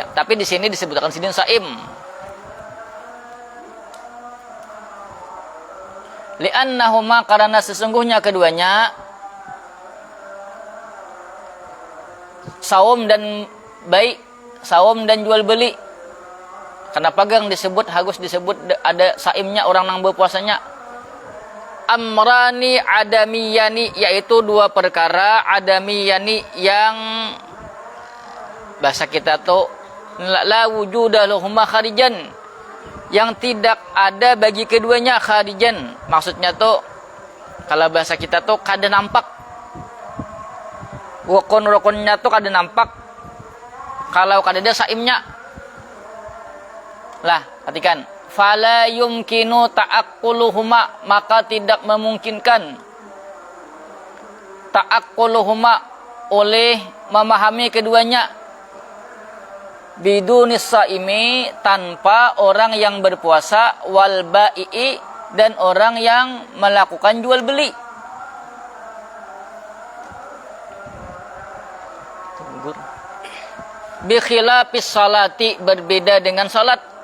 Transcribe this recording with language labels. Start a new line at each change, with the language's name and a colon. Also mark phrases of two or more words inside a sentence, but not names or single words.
Indonesian: Tapi di sini disebutkan sini saim. Li'annahuma, karena sesungguhnya keduanya saum dan baik, saum dan jual beli. Karena pagang disebut, harus disebut ada saimnya, orang yang berpuasanya.
Arabic: أمران عدميان,
Indonesian: yaitu 2 perkara adamiyani yang bahasa kita tuh
Arabic: لا وجود لهما خارجا,
Indonesian: yang tidak ada bagi keduanya kharijan.
Banjar: Maksudnya tuh kalau bahasa kita tuh kada nampak. Rukun-rukunnya tuh kada nampak kalau kada ada saimnya.
Indonesian: Lah,
Arabic: perhatikan, فلا يمكن تعقلهما,
Indonesian: maka tidak memungkinkan ta'aqquluhuma, oleh memahami keduanya,
Arabic: بدون الصائم,
Indonesian: tanpa orang yang berpuasa,
Arabic: والبائع,
Indonesian: dan orang yang melakukan jual beli.
Arabic: بخلاف الصلاة,
Indonesian: berbeda dengan salat.